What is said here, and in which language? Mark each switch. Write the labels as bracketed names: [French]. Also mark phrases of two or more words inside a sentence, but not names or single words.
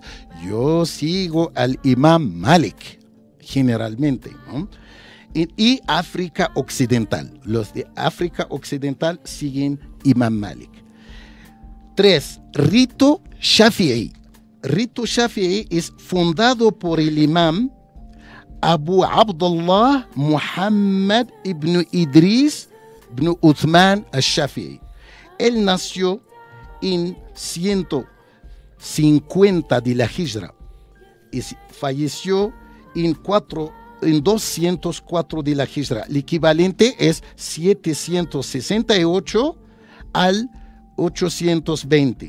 [Spanish] Yo sigo al Imam Malik, generalmente, ¿no? Y África Occidental. Los de África Occidental siguen Imam Malik. 3. Rito Shafi'i. Rito Shafi'i es fundado por el imam Abu Abdullah Muhammad ibn Idris ibn Uthman al-Shafi'i. Él nació en 150 de la Hijra y falleció en 204 de la Hijra. El equivalente es 768 al 820.